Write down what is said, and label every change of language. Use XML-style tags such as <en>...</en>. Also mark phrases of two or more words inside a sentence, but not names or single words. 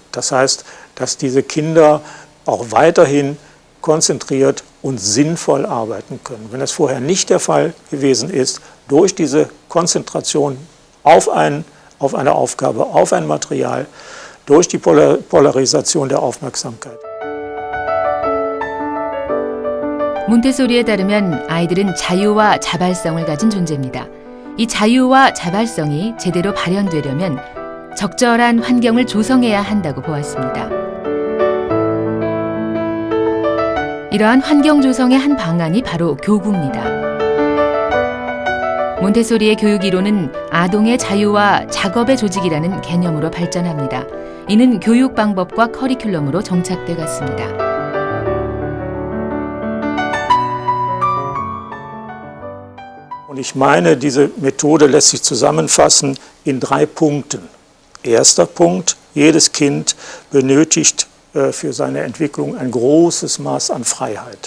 <de>Das heißt, dass diese Kinder auch weiterhin konzentriert und sinnvoll arbeiten können. Wenn das vorher nicht der Fall gewesen ist, durch diese Konzentration auf eine Aufgabe, auf ein Material, durch die Polarisation der Aufmerksamkeit.</de> <ko>몬테소리에 따르면 아이들은 자유와 자발성을 가진 존재입니다. 이 자유와 자발성이 제대로 발현되려면 적절한 환경을 조성해야 한다고 보았습니다. 이러한 환경 조성의 한 방안이 바로 교구입니다. 몬테소리의 교육 이론은 아동의 자유와 작업의 조직이라는 개념으로 발전합니다. 이는 교육 방법과 커리큘럼으로 정착돼 갔습니다.</ko> <de>Und ich meine, diese Methode lässt sich zusammenfassen in 3 Punkten. Erster Punkt, jedes Kind benötigt für seine Entwicklung ein großes Maß an Freiheit.</de>